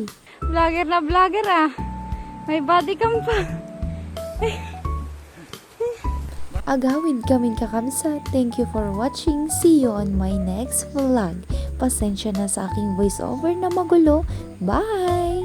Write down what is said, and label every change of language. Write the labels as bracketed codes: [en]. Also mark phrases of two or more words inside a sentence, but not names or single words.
[tl] Vlogger na vlogger ah. May body cam pa. [ilo] Agawid kaming kakabsat. [en] Thank you for watching. See you on my next vlog. [tl] Pasensya na sa aking voiceover na magulo. [en] Bye!